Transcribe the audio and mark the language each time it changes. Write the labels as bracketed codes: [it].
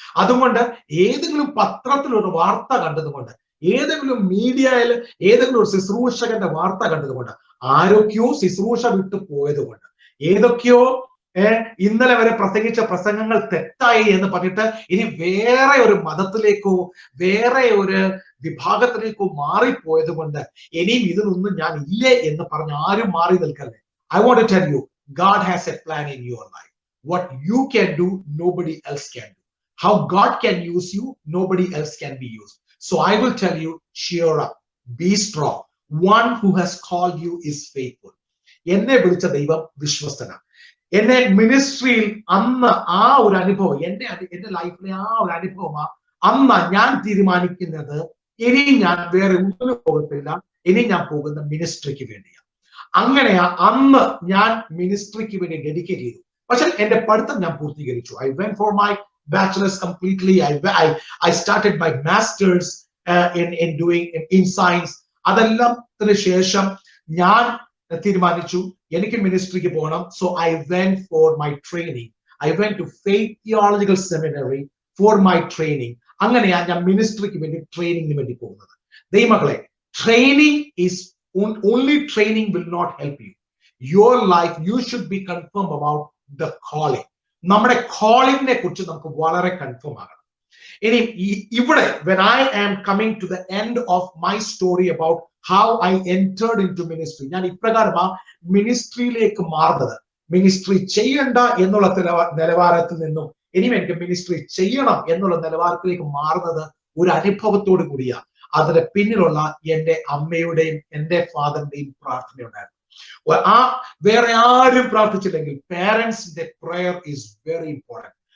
[ml] അതുകൊണ്ട് ഏതെങ്കിലും പത്രത്തിൽ ഒരു വാർത്ത കണ്ടതുകൊണ്ട്, ഏതെങ്കിലും മീഡിയയിൽ ഏതെങ്കിലും ഒരു ശുശ്രൂഷകന്റെ വാർത്ത കണ്ടതുകൊണ്ട്, ആരൊക്കെയോ ശുശ്രൂഷ വിട്ടു പോയതുകൊണ്ട്, ഏതൊക്കെയോ ഇന്നലെ വരെ പ്രസംഗിച്ച പ്രസംഗങ്ങൾ തെറ്റായി എന്ന് പറഞ്ഞിട്ട് ഇനി വേറെ ഒരു മതത്തിലേക്കോ വേറെ ഒരു വിഭാഗത്തിലേക്കോ മാറിപ്പോയത് കൊണ്ട് ഇനിയും ഇതിനൊന്നും ഞാൻ ഇല്ലേ എന്ന് പറഞ്ഞ് ആരും മാറി നിൽക്കല്ലേ. [en] I want to tell you, God has a plan in your life. What you can do, nobody else can do. How God can use you, nobody else can be used. So I will tell you, cheer up, be strong. One who has called you is faithful. [ml] എന്നെ വിളിച്ച ദൈവം വിശ്വസ്തനാണ്. എന്നെ മിനിസ്ട്രിയിൽ അന്ന് ആ ഒരു അനുഭവം, എന്റെ ലൈഫിലെ ആ ഒരു അനുഭവമാണ് അന്ന് ഞാൻ തീരുമാനിക്കുന്നത്, ഇനി ഞാൻ വേറെ ഒന്നിനും പോകത്തില്ല, ഇനി ഞാൻ പോകുന്ന മിനിസ്ട്രിക്ക് വേണ്ടിയാണ്. അങ്ങനെയാ അന്ന് ഞാൻ മിനിസ്ട്രിക്ക് വേണ്ടി ഡെഡിക്കേറ്റ് ചെയ്തു. പക്ഷെ എന്റെ പഠിത്തം ഞാൻ പൂർത്തീകരിച്ചു. [en] I went for my bachelor's completely. I started my master's in doing in science. [ml] അതെല്ലാത്തിന് ശേഷം ഞാൻ തീരുമാനിച്ചു എനിക്ക് മിനിസ്ട്രിക്ക് പോകണം. [en] So I went for my training. I went to Faith Theological Seminary for my training. [ml] അങ്ങനെയാ ഞാൻ മിനിസ്ട്രിക്ക് വേണ്ടി ട്രെയിനിങ്ങിന് വേണ്ടി പോകുന്നത്. ദൈവമക്കളെ, [en] Training is only training will not help you. Your life, you should be confirmed about the calling. [ml] നമ്മുടെ calling-നെ കുറിച്ച് നമുക്ക് വളരെ കൺഫേം ആകണം. ഇനി ഇവിടെ [en] when I am coming to the end of my story about how I entered into ministry, [ml] ഞാൻ ഇപ്രകാരമാ മിനിസ്ട്രിയിലേക്ക് മാറുന്നത്. Ministry ചെയ്യണ്ട എന്നുള്ള നിലവാരത്തിൽ നിന്നും ഇനിയും എനിക്ക് മിനിസ്ട്രി ചെയ്യണം എന്നുള്ള നിലവാരത്തിലേക്ക് മാറുന്നത് ഒരു അനുഭവത്തോടു കൂടിയാണ്. അതിന് പിന്നിലുള്ള എന്റെ അമ്മയുടെയും എന്റെ ഫാദറിന്റെയും പ്രാർത്ഥനയുണ്ടായിരുന്നു. വേറെ ആരും പ്രാർത്ഥിച്ചില്ലെങ്കിൽ പാരന്റ്സിന്റെ [en] Prayer is very important.